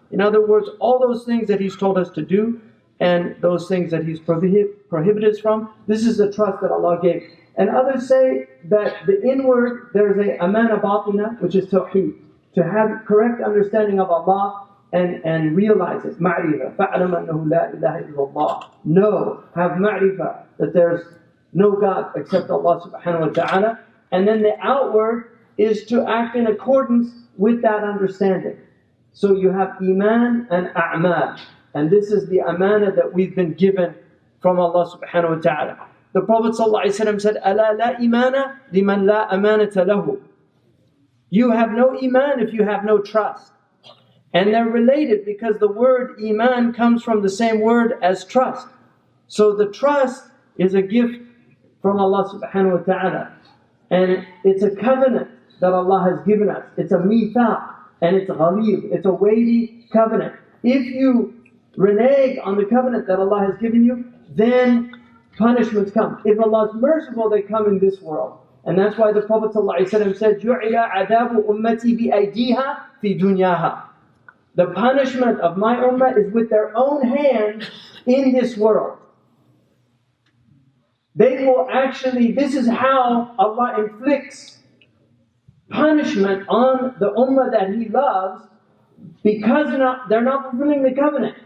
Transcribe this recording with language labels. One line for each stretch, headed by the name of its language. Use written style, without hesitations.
English: In other words, all those things that He's told us to do and those things that He's prohibited us from, this is the trust that Allah gave. And others say that the inward, there's a
Arabic: amana batina,
English: which is tawheed, to have correct understanding of Allah and realize it.
Arabic: Ma'rifah, فَعْلَمَ أَنَّهُ لَا إِلَهَ إِلَّا اللَّهِ.
English: Know, have ma'rifah, that there's no God except Allah subhanahu wa ta'ala. And then the outward is to act in accordance with that understanding. So you have iman and a'mal. And this is the amana that we've been given from Allah subhanahu wa ta'ala. The Prophet ﷺ said,
Arabic: أَلَا لَا إِمَانَ لِمَنْ لَا أَمَانَةَ لَهُ.
English: You have no iman if you have no trust. And they're related because the word iman comes from the same word as trust. So the trust is a gift from Allah subhanahu wa ta'ala. And it's a covenant that Allah has given us. It's a mithaq, and it's ghalib. It's a weighty covenant. If you renege on the covenant that Allah has given you, then punishments come. If Allah is merciful, they come in this world. And that's why the Prophet ﷺ said,
Arabic: جُعِلَ عَذَابُ أُمَّتِي بِأَيْدِيهَا فِي دُنْيَاهَا.
English: The punishment of my ummah is with their own hands in this world. They will actually, this is how Allah inflicts punishment on the ummah that He loves, because they're not fulfilling the covenant.